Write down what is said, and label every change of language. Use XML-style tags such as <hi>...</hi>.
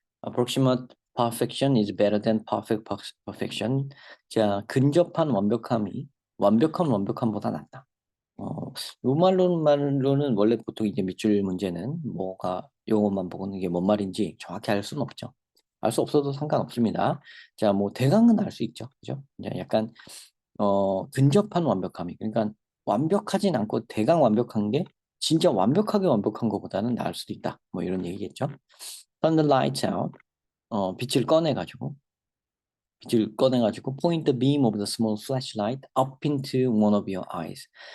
<en>Approximate perfection is better than perfection.</en> <ko>자, 근접한 완벽함이 완벽한 완벽함보다 낫다. 요 말로는 원래 보통 이제 밑줄 문제는 뭐가 용어만 보고는 이게 뭔 말인지 정확히 알 수는 없죠. 알 수 없어도 상관없습니다. 자, 뭐 대강은 알 수 있죠. 그죠? 이제 약간 근접한 완벽함이 그러니까 완벽하진 않고 대강 완벽한 게 진짜 완벽하게 완벽한 것보다는 나을 수도 있다. 뭐 이런 얘기겠죠.</ko> <en>Turn the lights out.</en> <ko>빛을 꺼내가지고</ko> <en>point the beam of the small flashlight up into one of your eyes.</en>